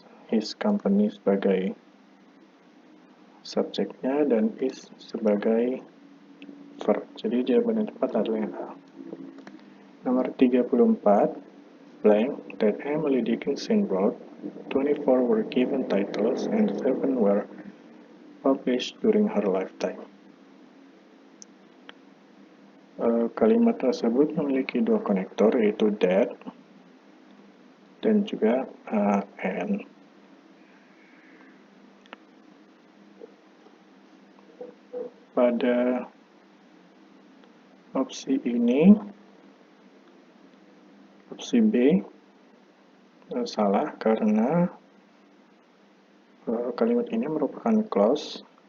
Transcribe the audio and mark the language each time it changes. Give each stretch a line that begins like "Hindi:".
Indonesian: His company sebagai subjeknya dan is sebagai verb. Jadi jawaban yang tepat adalah yang A.
English: Nomor 34, blank, that Emily Dickinson wrote, 24 were given titles and 7 were published during her lifetime.
Indonesian: Kalimat tersebut memiliki dua konektor, yaitu that dan juga and. Pada Opsi ini, opsi B, salah karena kalimat ini merupakan clause.